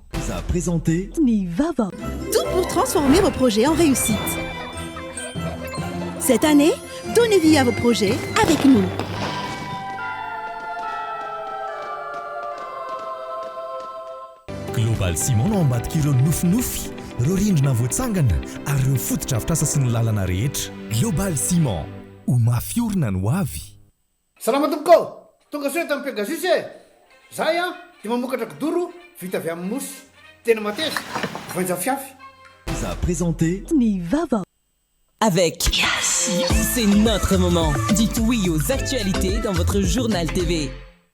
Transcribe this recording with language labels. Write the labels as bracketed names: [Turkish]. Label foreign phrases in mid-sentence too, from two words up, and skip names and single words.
[French] Vous a présenté Nivava. Tout pour transformer vos projets en réussite. Cette année, donnez vie à vos projets avec nous. [Malagasy] Global Simon ambadik'ireo nofinofy ireo rindrina voatsangana ary ireo fotodrafitrasa sy ny lalana rehetra. Global Ciment ho mafiorina no avy. Salama tompoko, tonga soa tamin'ny Pegasus e. Zahay dia mamokatra kidoro vita avy amin'ny mosy. Tena mateza, voanja fiafy. [French] Vous a présenté Nivava. Avec c'est notre moment. Dites oui aux actualités dans votre journal TV.